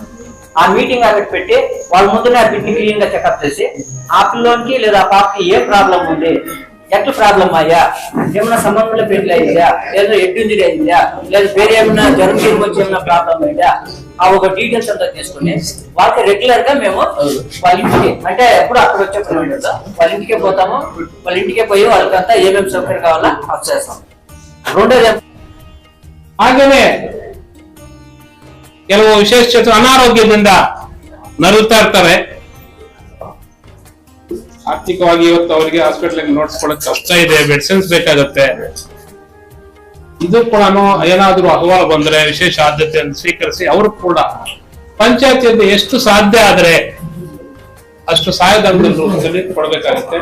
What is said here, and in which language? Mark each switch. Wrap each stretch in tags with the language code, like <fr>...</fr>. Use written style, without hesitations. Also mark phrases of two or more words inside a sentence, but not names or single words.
<te>ఆ మీటింగ్ అక్కడ పెట్టి వాళ్ళ ముందునే ఆ బిడ్ని క్లీన్ గా చెకప్ చేసి ఆ పిల్లోనికి లేదా ఆ పాపకి ఏ ప్రాబ్లం ఉంది, ఎట్లా ప్రాబ్లం అయ్యా, ఏమైనా సంబంధంలో పెళ్లి అయిందా, లేదా</te> <en>head injury</en> <te>అయిందా, లేదా వేరే ఏమైనా జ్వరం గిరం వచ్చి ఏమైనా ప్రాబ్లం అయిందా, ఆ ఒక డీటెయిల్స్ అంతా తీసుకుని వాళ్ళకి రెగ్యులర్ గా మేము వాళ్ళ ఇంటికి, అంటే ఎప్పుడు అక్కడ వచ్చే పని ఉండదు, వాళ్ళ ఇంటికే పోతాము. వాళ్ళ ఇంటికే పోయి వాళ్ళకంతా ఏమేమి సౌకర్యం కావాలో అది చేస్తాం. రెండోది</te> <kn>ಹಾಗೇನೆ ಕೆಲವು ವಿಶೇಷ ಅನಾರೋಗ್ಯದಿಂದ ನರಳುತ್ತಾ ಇರ್ತಾರೆ. ಆರ್ಥಿಕವಾಗಿ ಇವತ್ತು ಅವರಿಗೆ ಹಾಸ್ಪಿಟಲ್ ನೋಡ್ಸ್ಕೊಳ್ಳೋಕೆ ಕಷ್ಟ ಇದೆ, ಮೆಡಿಸಿನ್ಸ್ ಬೇಕಾಗತ್ತೆ. ಇದು ಕೂಡ ಏನಾದ್ರೂ ಅಹವಾಲು ಬಂದ್ರೆ ವಿಶೇಷ ಆದ್ಯತೆಯನ್ನು ಸ್ವೀಕರಿಸಿ ಅವರು ಕೂಡ ಪಂಚಾಯತಿಯಿಂದ ಎಷ್ಟು ಸಾಧ್ಯ ಆದ್ರೆ ಅಷ್ಟು ಸಹಾಯಧನದ ರೂಪದಲ್ಲಿ ಕೊಡಬೇಕಾಗುತ್ತೆ.</kn>